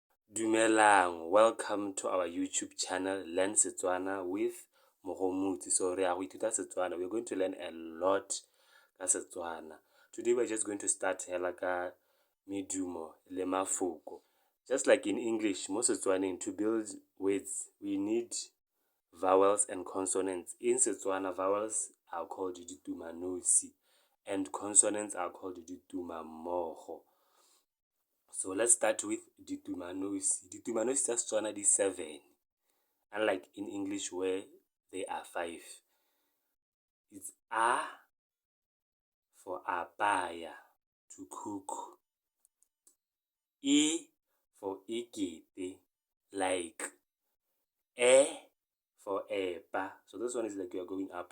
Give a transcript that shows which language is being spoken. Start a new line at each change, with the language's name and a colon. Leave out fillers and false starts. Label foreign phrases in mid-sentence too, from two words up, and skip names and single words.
Tswana: Dumelang,
English: welcome to our YouTube channel, Learn Setswana with Mogomotsi.
Tswana: So, re a go ithuta Setswana.
English: We're going to learn a lot
Tswana: ka Setswana.
English: Today, we're just going to start
Tswana: hela ka Medumo le Mafoko.
English: Just like in English, most Setswaneng, to build words, we need vowels and consonants. In Setswana, vowels are called
Tswana: ditumanosi,
English: and consonants are called ditumammogo. So let's start with ditumanosi.
Tswana: Ditumanosi tsa Setswana di 7,
English: unlike in English where they are 5. It's A for apaya, to cook. E for ikete, like. E for eba, so this one is like you are going up.